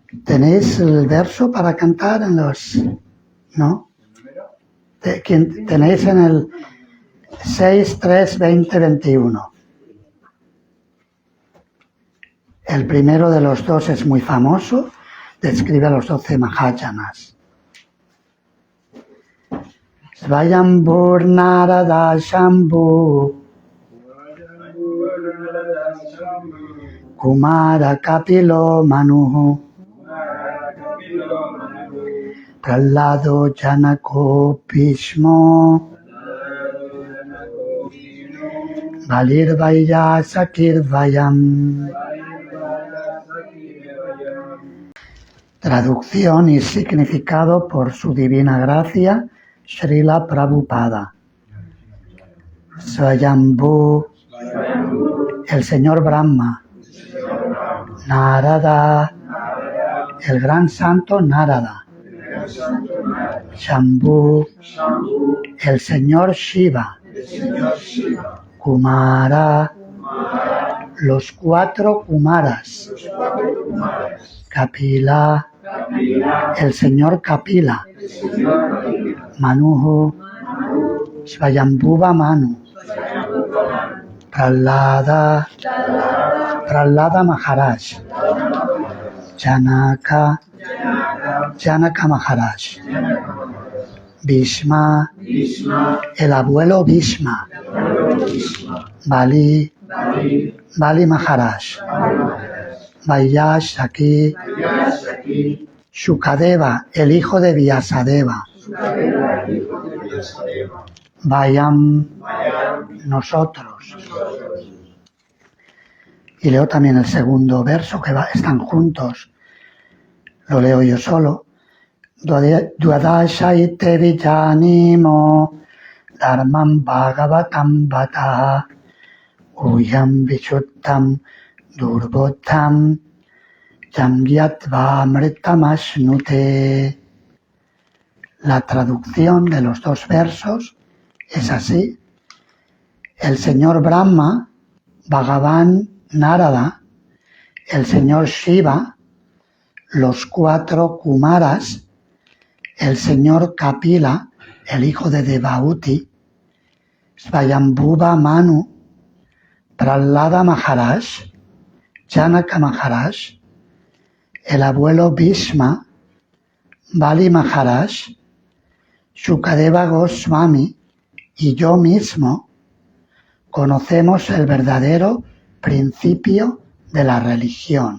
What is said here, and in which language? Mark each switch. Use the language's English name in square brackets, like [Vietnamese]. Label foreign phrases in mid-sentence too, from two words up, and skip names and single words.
[Spanish] ¿Tenéis el verso para cantar en los...? ¿No? Tenéis en el 6, 3, 20, 21. El primero de los dos es muy famoso, describe a los 12 Mahayanas. [Sanskrit] Svayambhur Narada Shambhu Kumara Kapilo Manu Prahlado Janako Bhishmo Valirvaya Sakirvayam. [Spanish] Traducción y significado por su divina gracia, Srila Prabhupada. Swayambhu, el señor Brahma. Narada, el gran santo Narada. Shambhu, el señor Shiva. Kumara, los 4 Kumaras. Kapila, el señor Kapila. Manuhu, Svayambhuva Manu. Prahlada Maharaj. Janaka Maharaj. Bhishma, el abuelo Bhishma. Bali Maharaj. Vaiyasaki, Shukadeva, el hijo de Vyasadeva. Vayam, nosotros. Y leo también el segundo verso, que están juntos. Lo leo yo solo. [Sanskrit] Dvadashaite vijanimo dharmam bhagavatam vata uyam vichuttam durbodham yamgyatva amritamashnute. [Spanish] La traducción de los 2 versos es así. El señor Brahma, Bhagavan Narada, el señor Shiva, los 4 Kumaras, el señor Kapila, el hijo de Devahuti, Svayambhuva Manu, Prahlada Maharaj, Janaka Maharaj, el abuelo Bhishma, Bali Maharaj, Shukadeva Goswami y yo mismo conocemos el verdadero principio de la religión.